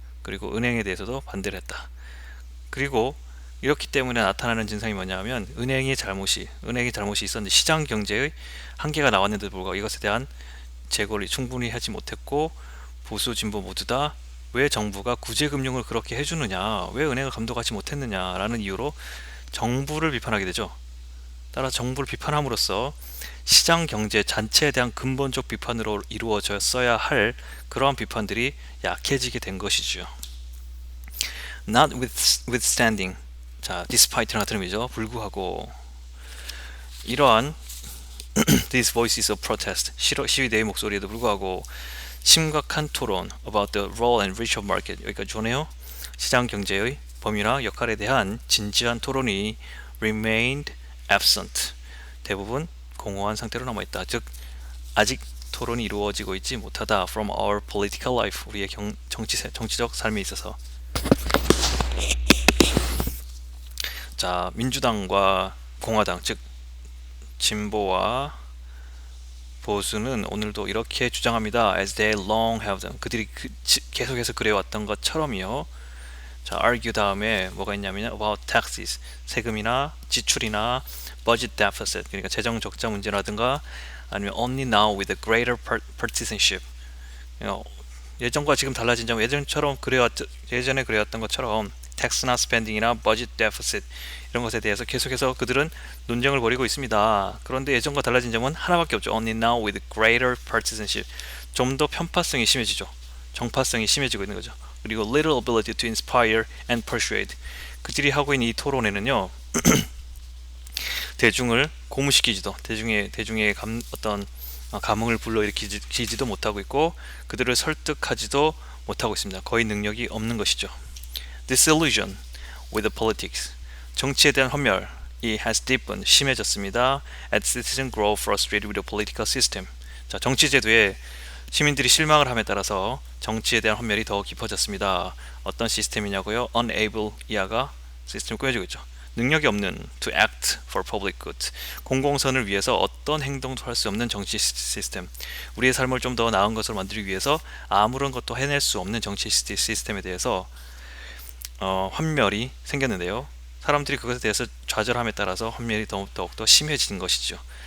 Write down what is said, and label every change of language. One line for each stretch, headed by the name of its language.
Korean: 그리고 은행에 대해서도 반대를 했다. 그리고 이렇기 때문에 나타나는 증상이 뭐냐면 은행이 잘못이 있었는데 시장 경제의 한계가 나왔는데도 불구하고 이것에 대한 재고를 충분히 하지 못했고 보수 진보 모두 다 왜 정부가 구제금융을 그렇게 해주느냐, 왜 은행을 감독하지 못했느냐라는 이유로 정부를 비판하게 되죠. 따라 정부를 비판함으로써 시장 경제 전체에 대한 근본적 비판으로 이루어졌어야 할 그러한 비판들이 약해지게 된 것이죠. Notwithstanding, 자, despite랑 같은 의미죠. 불구하고 이러한
English: these voices of protest,
Korean: 시위대의 목소리에도 불구하고 심각한 토론
English: about the role and reach of market,
Korean: 여기까지 좋네요. 시장 경제의 범위나 역할에 대한 진지한 토론이
English: remained absent,
Korean: 대부분 공허한 상태로 남아있다. 즉 아직 토론이 이루어지고 있지 못하다.
English: From our political life,
Korean: 우리의 정치적 삶에 있어서. 자, 민주당과 공화당, 즉 진보와 보수는 오늘도 이렇게 주장합니다.
English: As they long have done.
Korean: 그들이 계속해서 그래왔던 것처럼요. 자, argue 다음에 뭐가 있냐면
English: about taxes,
Korean: 세금이나 지출이나
English: budget deficit,
Korean: 그러니까 재정 적자 문제라든가 아니면
English: only now with a greater partisanship.
Korean: 예전과 지금 달라진 점, 예전에 그래왔던 것처럼 텍스나 스펜딩이나 버짓 데피시트 이런 것에 대해서 계속해서 그들은 논쟁을 벌이고 있습니다. 그런데 예전과 달라진 점은 하나밖에 없죠.
English: Only now with greater partisanship.
Korean: 좀 더 편파성이 심해지죠. 정파성이 심해지고 있는 거죠. 그리고
English: little ability to inspire and persuade.
Korean: 그들이 하고 있는 이 토론에는요. 대중을 고무시키지도, 대중의 어떤 감흥을 불러일으키지도 못하고 있고 그들을 설득하지도 못하고 있습니다. 거의 능력이 없는 것이죠.
English: Disillusion with the politics.
Korean: 정치에 대한 환멸이
English: has deepened,
Korean: 심해졌습니다.
English: As citizens grow frustrated with the political system.
Korean: 자, 정치 제도에 시민들이 실망을 함에 따라서 정치에 대한 환멸이 더 깊어졌습니다. 어떤 시스템이냐고요? Unable 이하가 시스템이 꾸며지고 있죠. 능력이 없는
English: to act for public good.
Korean: 공공선을 위해서 어떤 행동도 할 수 없는 정치 시스템. 우리의 삶을 좀 더 나은 것을 만들기 위해서 아무런 것도 해낼 수 없는 정치 시스템에 대해서 환멸이 생겼는데요. 사람들이 그것에 대해서 좌절함에 따라서 환멸이 더욱더 심해진 것이죠.